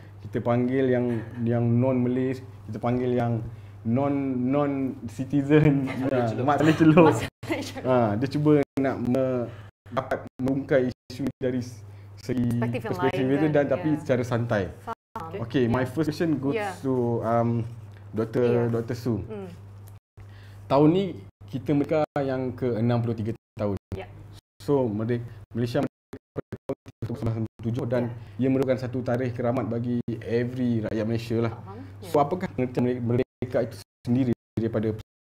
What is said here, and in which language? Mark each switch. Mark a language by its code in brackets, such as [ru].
[ms] Kita panggil yang non-Malay, kita panggil yang non citizen, Mak Saleh Celup. Dia cuba nak dapat mengungkai isu dari segi perspektif yang berbeza dan tapi secara santai. [en] Okay, my first question goes to Dr. Su. [ms] Tahun ni kita merdeka yang ke-63 tahun. So Malaysia merdeka pada tahun 1997 dan ia merupakan satu tarikh keramat bagi every rakyat Malaysia lah. So apakah pengertian merdeka itu sendiri daripada